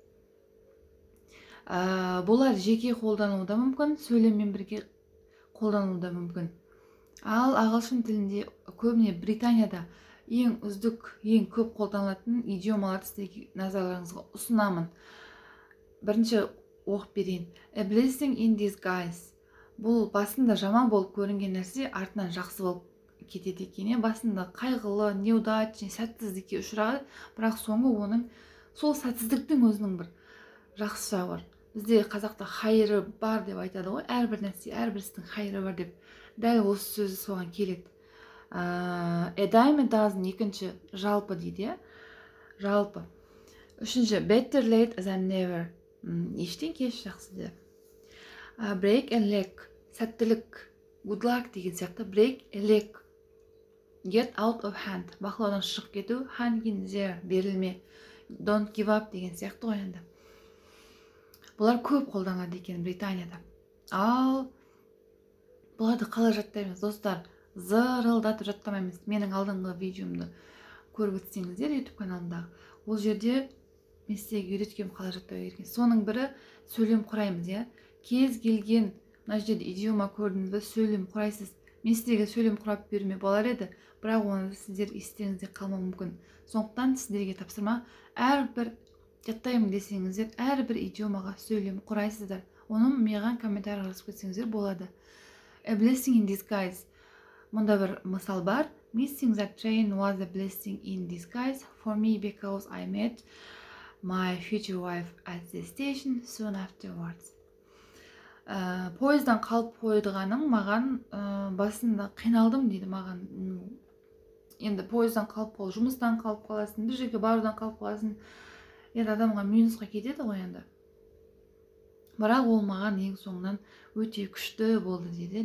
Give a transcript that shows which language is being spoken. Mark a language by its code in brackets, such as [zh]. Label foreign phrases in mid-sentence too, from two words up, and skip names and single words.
[kk] Бұлар жеке қолдануы да мүмкін, сөйлеммен бірге қолдануы да мүмкін. Ал ағылшын тілінде көбіне Британияда ең үздік, ең көп қолданылатын идиомаларды сіздерге назарларыңызға ұсынамын. Бірінші оқып берейін. [en] A blessing in disguise. [kk] Бұл басында жаман болып көрінген нәрсе артынан жақсы болып кетеді екен. Басында қайғылы, неудачный, сәтсіздікке ұшырады, бірақ соңы оның сол сәтсіздіктің өзінің бір жақсы жағы бар. Бізде қазақта хайыры бар деп айтады ғой. Әрбір нәрсе, әрбір істің хайыры бар деп. Дәл осы сөзі соған келеді. [en] A dime a dozen, [kk] екінші жалпы дейді. Жалпы. Үшінші [en] better late than never. [kk] Ештен кеш жақсы деп. [en] Break a leg, сәттілік, good luck [kk] деген сияқты. [en] Break a leg, get out of hand, [kk] бақылаудан шығып кету. [en] Hang in there, [kk] берілме. [en] Don't give up [kk] деген сияқты ғой енді. Бұлар көп қолданады екен Британияда. Ал бұларды қалай жаттаймыз, достар? Зырылдатып жаттамаймыз. Менің алдыңғы видеомды көріп өтсеңіздер YouTube каналымдағы. Ол жерде мен сіздерге үйреткен қалай жаттау керек. Соның бірі сөйлем құраймыз, иә. Кез келген мына жерде идиома көрдіңіз бе, сөйлем құрайсыз. Мен сіздерге сөйлем құрап беруіме болар еді, бірақ оны сіздер естеріңізде қалмауы мүмкін. Сондықтан сіздерге тапсырма, әрбір жаттаймын десеңіздер, әрбір идиомаға сөйлем құрайсыздар. Оны маған комментарий жазып кетсеңіздер болады. [en] A blessing in disguise. [kk] Мұнда бір мысал бар. [en] Missing that train was a blessing in disguise for me because I met my future wife at the station soon afterwards. [kk] Пойыздан қалып қойдығаным маған басында қиналдым дейді маған. Енді пойыздан қалып қол, жұмыстан қалып қаласың, бір жерге барудан қалып қаласың. Енді адамға минусқа кетеді ғой енді. Бірақ ол маған ең соңынан өте күшті болды дейді.